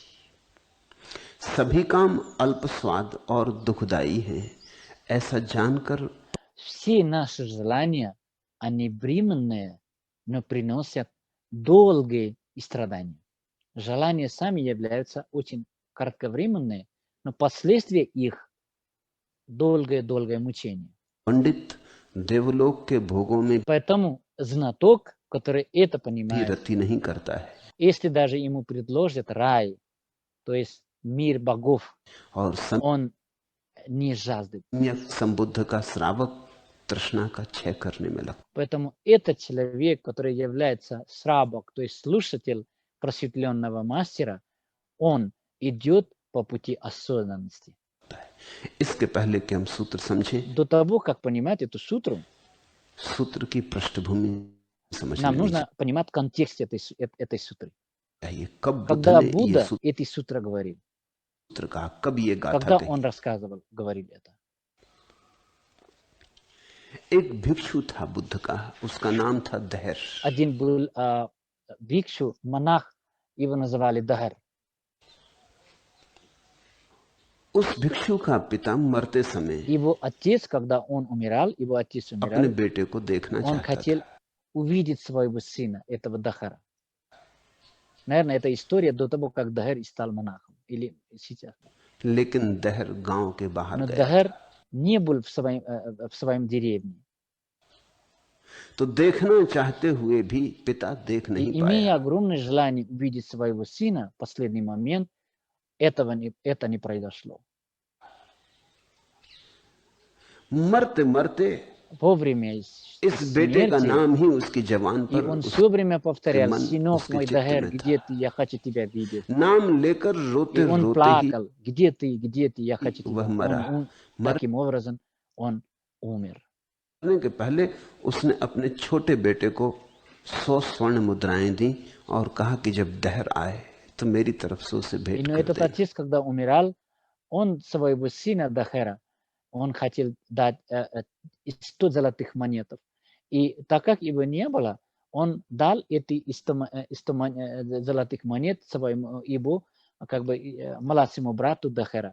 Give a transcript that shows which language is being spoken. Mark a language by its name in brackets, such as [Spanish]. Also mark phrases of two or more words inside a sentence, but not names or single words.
[Hindi] सभी काम अल्प स्वाद और दुखदायी हैं, ऐसा जानकर [Russian] Все наши желания, они временные, но приносят долгие страдания. Желания сами являются очень кратковременные, но последствия их долгое мучение. [Hindi] पंडित देवलोक के भोगों में [Russian] Поэтому знаток, который это [Hindi] भी [Russian] понимает, [Hindi] रति नहीं करता है [Russian] если даже ему предложат рай, то есть мир богов, [Hindi] और [Russian] он не жаждет. [Hindi] सम्यक संबुद्ध का श्रावक तृष्णा का क्षय करने में लगता [Russian] Поэтому этот человек, который является срабок, то есть слушатель просветленного мастера, он идет по пути осознанности. [Hindi] है। इसके पहले कि हम सूत्र समझें, [Russian] До того, как понимать эту сутру, [Hindi] सूत्र की पृष्ठभूमि समझ [Russian] нам [Hindi] लेनी [Russian] нужно понимать контекст этой сутры. [Hindi] चाहिए। कब बुद्ध [Russian] Когда [Hindi] ने ये [Russian] Будда эти сутры говорил, [Hindi] सूत्र कहा, कब ये गाथा [Russian] когда [Hindi] कही। [Russian] он говорил это. [Hindi] एक भिक्षु था बुद्ध का, उसका नाम था दहर। [Russian] Один был бикшу, монах, его называли Дахар. [Hindi] उस भिक्षु का पिता मरते समय [Russian] Его отец, когда он умирал, [Hindi] अपने बेटे को देखना [Russian] он [Hindi] चाहता [Russian] хотел [Hindi] था, [Russian] увидеть своего сына, этого Дахара. Наверное, это история до того, как Дахар стал монахом. Или сейчас. [Hindi] लेकिन दहर गांव के बाहर [Russian] Но [Hindi] गया [Russian] Дахар не был в своем деревне. [Hindi] तो देखना चाहते हुए भी पिता देख [Russian] И [Hindi] नहीं [Russian] имея [Hindi] पाया। [Russian] огромное желание увидеть своего сына, в последний момент это не произошло. [Hindi] मरते मरते [Russian] во время [Hindi] इस बेटे का [Russian] смерти, [Hindi] नाम ही उसकी जवान [Russian] и [Hindi] पर [Russian] он все время повторял: [Hindi] मन [Russian] «Сынок [Hindi] उसके [Russian] мой, [Hindi] चित्त [Russian] Дагер, [Hindi] में [Russian] где [Hindi] था। [Russian] ты? Я хочу тебя видеть». [Hindi] नाम लेकर [Russian] И [Hindi] रोते [Russian] он [Hindi] रोते ही [Russian] плакал: «Где ты? Где ты? Я хочу [Hindi] वह [Russian] тебя». [Hindi] मरा। [Russian] Таким образом он умер. [Hindi] मरने के पहले उसने अपने छोटे बेटे को 100 स्वर्ण मुद्राएं दी और कहा कि जब दहर आए तो मेरी तरफ से उसे भेंट [Russian] Но [Hindi] कर [Russian] этот [Hindi] देना। [Russian] отец, когда умирал, он своего сына Дахера, он хотел дать 100 золотых монетов. И так как его не было, он дал эти 100 золотых монет своему его как бы младшему брату Дахера.